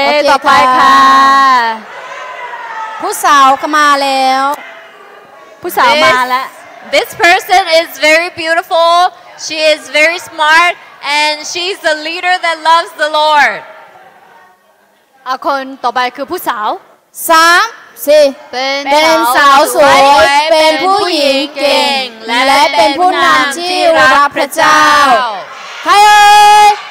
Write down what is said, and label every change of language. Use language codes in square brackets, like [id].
[th] ต่อไปค่ะผู้สาวก็มาแล้วผู้สาวมาแล้ว [en] This person is very beautiful she is very smart and she's the leader that loves the Lord [th] คนต่อไปคือผู้สาว3 4เป็นสาวสวยเป็นผู้หญิงเก่งและเป็นผู้นำที่รักพระเจ้าใครเอ่ย